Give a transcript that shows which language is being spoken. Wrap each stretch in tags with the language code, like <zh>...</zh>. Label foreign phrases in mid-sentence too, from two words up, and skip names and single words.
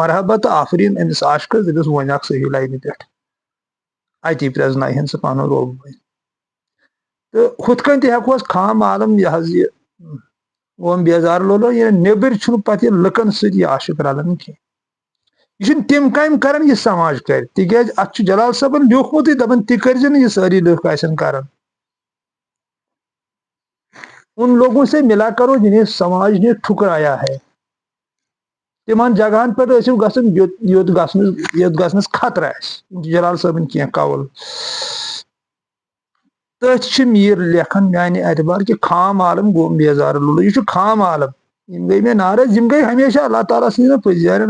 <ks>مرحبت تہٕ آفریٖن أمِس عاشقس دٔپِس وۄنۍ اکھ صحیح لاینہِ پٮ۪ٹھ اتی پرٛزناوہن سُہ پنُن روٚب وۄنۍ تہٕ ہُتھ کٔنۍ تہِ ہٮ۪کو أسۍ خام عالم یہِ حظ یہِ اوم بیزار لولو یعنی نیبٕرۍ چھُنہٕ پتہٕ یہِ لُکن سۭتۍ یہِ عاشق رلان کینٛہہ یہ چھُنہٕ تِم کامہِ کران یہِ سماج کرِ تِکیٛازِ اتھ چھُ جلال صٲبن لیوٗکھمُتٕے دپان تہِ کٔرزِ نہٕ یہِ سٲری لُکھ آسن کران</ks> <ur>ان لوگوں سے ملا کرو جنہیں سماج نے ٹھکرایا ہے</ur> <ks>تمن جگہن پہ ٲسِو گژھان یوٚت گژھنس خطرٕ آسہِ جلال صٲبن کینٛہہ قول تٔتھۍ چھِ میٖر لیکھان میانہِ اعتبار کہِ خام عالم گوٚو بیزار لولو یہِ چھُ خام عالم یِم گٔے مےٚ ناراض یِم گٔے ہمیشہ اللہ تعالیٰ سٕنٛدٮ۪ن پٔزیارٮ۪ن</ks>